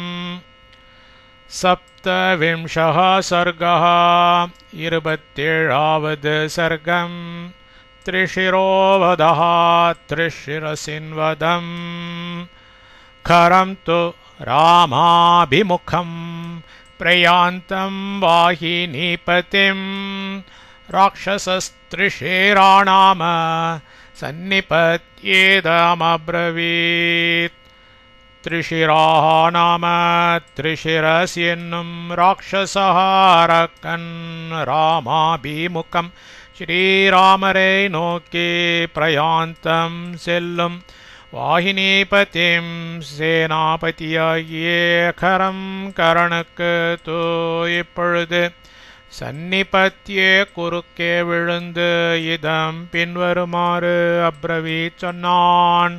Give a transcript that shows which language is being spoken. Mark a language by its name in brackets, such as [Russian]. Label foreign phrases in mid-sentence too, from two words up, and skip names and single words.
[Sanskrit] सप्तविंशः सर्गः 27வது सर्गम् त्रिशिरोवधः त्रिशिरसिन्वधम् खरं तु रामाभिमुखम् प्रयान्तं वाहिनीपतिं राक्षसस्त्रिशिराणाम सन्निपत्येदमब्रवीत् त्रिशिराः नाम त्रिशिरस्येन्नुं राक्षसः [Tamil] அரக்கன் ராமாபிமுகம் ஸ்ரீராமரை நோக்கி பிரயாந்தம் செல்லும் வாகினிபதிம் சேனாபதியாகிய கரம் கரனுக்கு தோ இப்பொழுது சன்னிபத்திய குறுக்கே விழுந்து இதம் பின்வருமாறு அப்ரவீத் சொன்னான்.